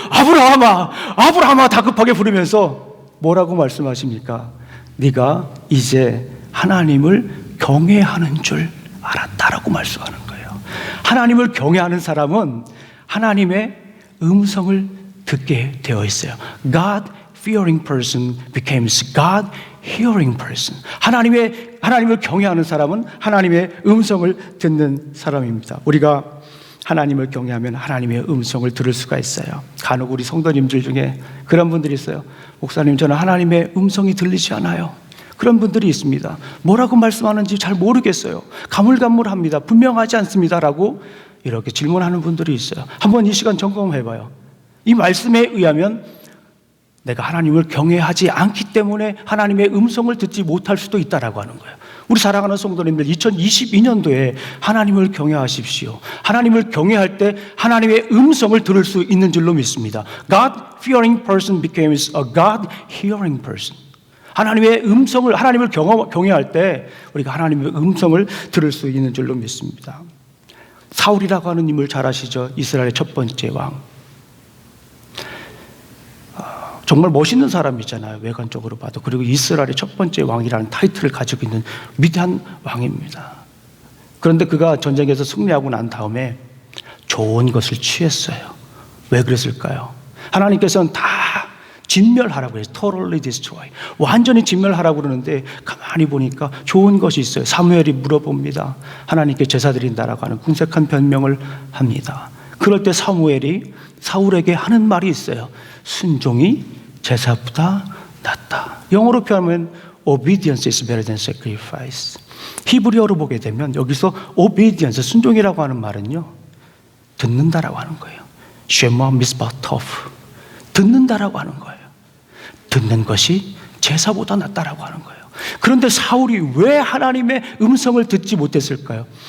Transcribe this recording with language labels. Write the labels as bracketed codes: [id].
[ko] 아브라함아, 아브라함아 다급하게 부르면서 뭐라고 말씀하십니까? 네가 이제 하나님을 경외하는 줄 알았다라고 말씀하는 거예요. 하나님을 경외하는 사람은 하나님의 음성을 듣게 되어 있어요. [en] God fearing person becomes God hearing person. [ko] 하나님을 경외하는 사람은 하나님의 음성을 듣는 사람입니다. 우리가 하나님을 경외하면 하나님의 음성을 들을 수가 있어요. 간혹 우리 성도님들 중에 그런 분들이 있어요. 목사님, 저는 하나님의 음성이 들리지 않아요. 그런 분들이 있습니다. 뭐라고 말씀하는지 잘 모르겠어요. 가물가물합니다. 분명하지 않습니다라고 이렇게 질문하는 분들이 있어요. 한번 이 시간 점검해봐요. 이 말씀에 의하면 내가 하나님을 경외하지 않기 때문에 하나님의 음성을 듣지 못할 수도 있다라고 하는 거예요. 우리 사랑하는 성도님들, 2022년도에 하나님을 경외하십시오. 하나님을 경외할 때 하나님의 음성을 들을 수 있는 줄로 믿습니다. [en] God fearing person becomes a God hearing person. [ko] 하나님을 경외할 때 우리가 하나님의 음성을 들을 수 있는 줄로 믿습니다. 사울이라고 하는 인물 잘 아시죠? 이스라엘의 첫 번째 왕. 정말 멋있는 사람이잖아요. 외관적으로 봐도. 그리고 이스라엘의 첫 번째 왕이라는 타이틀을 가지고 있는 위대한 왕입니다. 그런데 그가 전쟁에서 승리하고 난 다음에 좋은 것을 취했어요. 왜 그랬을까요? 하나님께서는 다 진멸하라고 해요. [en] Totally destroy. [ko] 완전히 진멸하라고 그러는데 가만히 보니까 좋은 것이 있어요. 사무엘이 물어봅니다. 하나님께 제사 드린다라고 하는 궁색한 변명을 합니다. 그럴 때 사무엘이 사울에게 하는 말이 있어요. 순종이 제사보다 낫다. 영어로 표현하면 [en] obedience is better than sacrifice. [ko] 히브리어로 보게 되면 여기서 obedience, 순종이라고 하는 말은요, 듣는다라고 하는 거예요. [he] shema misbatov. [ko] 듣는다라고 하는 거예요. 듣는 것이 제사보다 낫다라고 하는 거예요. 그런데 사울이 왜 하나님의 음성을 듣지 못했을까요?